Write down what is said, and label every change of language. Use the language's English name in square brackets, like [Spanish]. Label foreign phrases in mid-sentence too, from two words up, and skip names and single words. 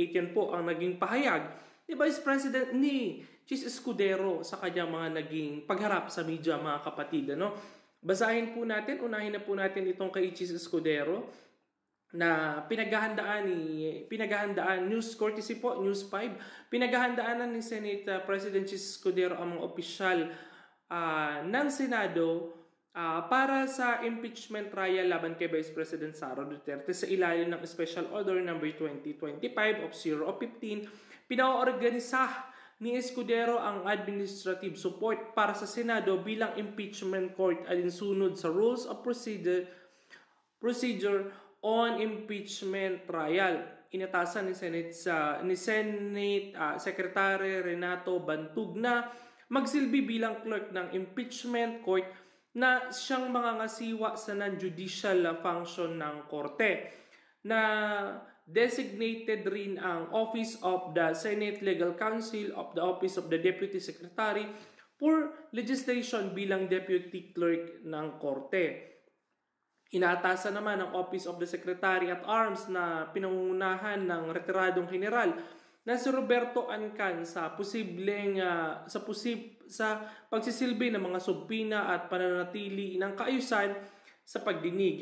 [Filipino] Yan po ang naging pahayag ni Vice President ni Chis Escudero sa kanyang mga naging pagharap sa media mga kapatid. Basahin po natin, unahin na po natin itong kay Chis Escudero na pinaghahandaan [English] news courtesy [Filipino] po, News 5. Pinaghahandaan ni Senate President Chis Escudero ang mga opisyal ng Senado para sa [English] impeachment trial [Filipino] laban kay Vice President Sara Duterte sa ilalim ng Special Order No. 2025 of 015. Pinaorganisa ni Escudero ang [English] administrative support [Filipino] para sa Senado bilang [English] impeachment court [Filipino] alinsunod sa Rules of Procedure on Impeachment Trial. Inatasan ni Senate Secretary Renato Bantug na magsilbi bilang clerk ng [English] impeachment court [Filipino] na siyang mangangasiwa sa [English] non-judicial function [Filipino] ng korte na designated rin ang Office of the Senate Legal Counsel of the Office of the Deputy Secretary for Legislation bilang [English] deputy clerk [Filipino] ng korte. Inaatasan naman ang Office of the Secretary at Arms na pinangungunahan ng retiradong general na si Roberto Ancan sa pagsisilbi ng mga subpina at pananatili ng kaayusan sa pagdinig.